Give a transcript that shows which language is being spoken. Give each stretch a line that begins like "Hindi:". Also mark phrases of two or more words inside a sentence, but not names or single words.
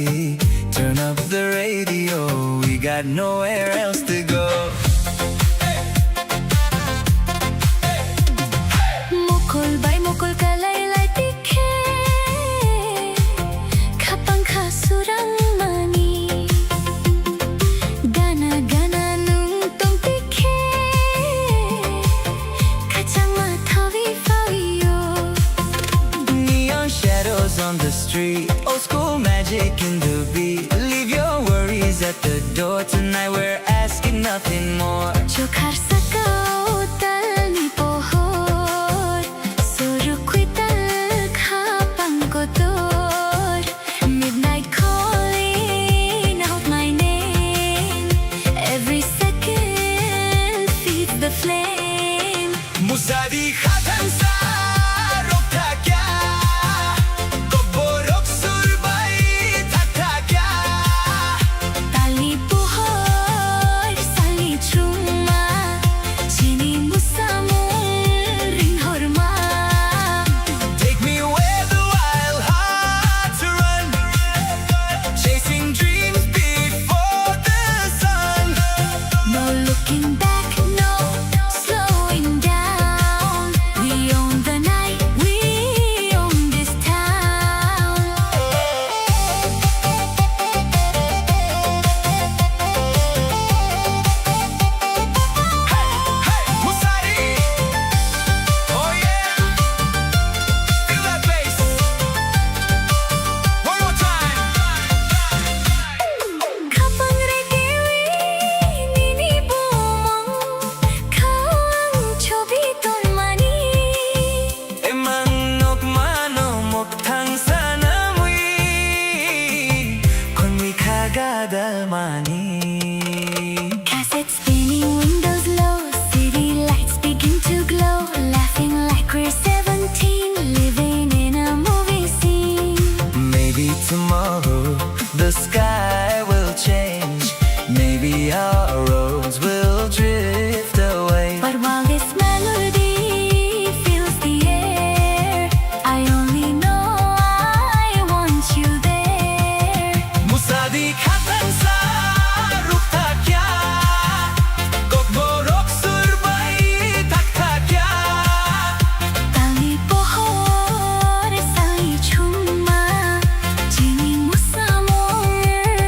English: Turn up the radio, we got nowhere else to go.
Kok Borok: mukul bay mukul kalay lay tikhe kapang kasurang mani gana gana nung tong tikhe kachang mathawi fayo
English: Neon shadows on the street, old school magic in the beat. Leave your worries at the door tonight, we're asking nothing more.
Kok Borok: Chokhar sakao tal ni pohor surukui tal khapang kotor midnight calling out my name every second feeds the flame Musadi khatan sa rokta kya Koborok surbai takta kya tali pohor sali chuma chini musamul ring horma
English: Take me where the wild hearts run, chasing dreams before the sun. No looking back, no slowing down. We own the night, we own this town. Hey, Musadi, oh yeah, feel that bass. One more time.
Kok Borok: Kapang regiwi, nini bumong, kawang chobi ton mani. Emang nok mano mok thang sana mui, kon mi kagada mani.
English: Cassette spinning, windows low, city lights begin to glow. Laughing like we're 17, living in a movie scene. Maybe tomorrow the sky will change. Maybe our roads will drift away. But while this melody fills the air, I only know I want you there.
Kok Borok: Musadi khatan sa rukta kya Kokborok surbai takta kya Tali pohor sali chuma, chini musamor